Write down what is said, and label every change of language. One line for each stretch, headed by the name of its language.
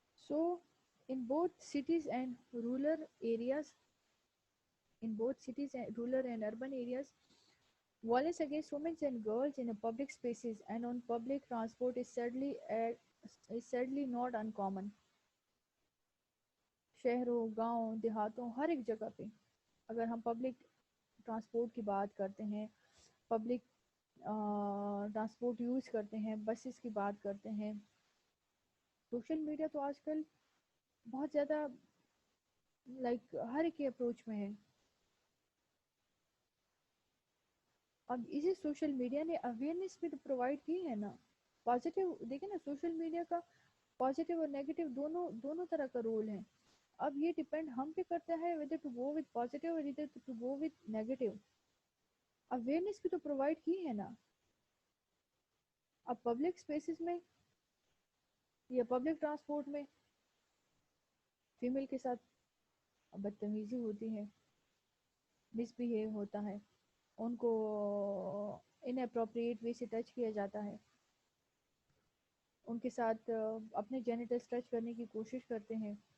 English: So in both cities and rural areas, in both cities and rural and urban areas, violence against women and girls in public spaces and on public transport is sadly not uncommon.
Urdu: شہروں, گاؤں, دیہاتوں, ہر ایک جگہ پہ اگر ہم public transport کی بات کرتے ہیں, پبلک ٹرانسپورٹ یوز کرتے ہیں, بسز کی بات کرتے ہیں, سوشل میڈیا تو آج کل بہت زیادہ ہر ایک کے اپروچ میں ہے. اب اسی سوشل میڈیا نے اویئرنیس بھی تو پرووائڈ کی ہے نا. پازیٹیو دیکھیں نا, سوشل میڈیا کا پازیٹیو اور نیگیٹو دونوں طرح کا رول ہے. اب یہ ڈپینڈ ہم پہ کرتا ہے
English: whether to go with positive or whether to go with negative.
Urdu: Awareness بھی تو پرووائڈ کی ہے نا. اب پبلک اسپیسز میں یا پبلک ٹرانسپورٹ میں فیمیل کے ساتھ بدتمیزی ہوتی ہے, مس بہیو ہوتا ہے, ان کو ان اپروپریٹ وے سے ٹچ کیا جاتا ہے, ان کے ساتھ اپنے جینیٹلز ٹچ کرنے کی کوشش کرتے ہیں.